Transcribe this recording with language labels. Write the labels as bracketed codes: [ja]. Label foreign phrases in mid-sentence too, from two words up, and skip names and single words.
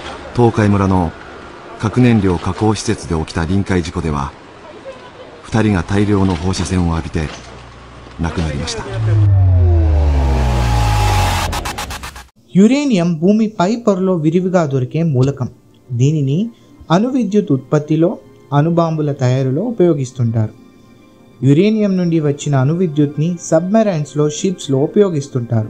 [ja] 東海村の核燃料加工施設で起きた臨界事故では、2人が大量の放射線を浴びて亡くなりました。 [te] యురేనియం భూమి పై పొరలో విరివిగా దొరికే మూలకం. దీనిని అణు విద్యుత్ ఉత్పత్తిలో, అణుబాంబుల తయారీలో ఉపయోగిస్తుంటారు. యురేనియం నుండి వచ్చిన అణు విద్యుత్ని సబ్మెరైన్స్లో, షిప్స్లో ఉపయోగిస్తుంటారు.